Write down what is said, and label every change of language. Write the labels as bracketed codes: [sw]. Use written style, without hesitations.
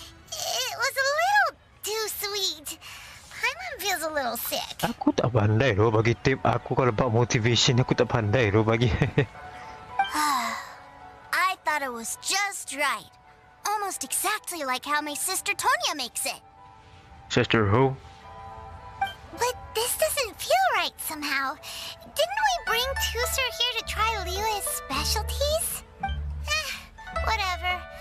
[en] It was a little too sweet. Paimon feels a little sick. [ms] Aku tak pandai loh bagi tip. Aku kalau buat motivation aku tak pandai loh bagi. [en] I thought it was just right. Almost exactly like how my sister Tonya makes it. Sister who? But this doesn't feel right somehow. Didn't we bring Tooser here to try Liyue's specialties? Whatever.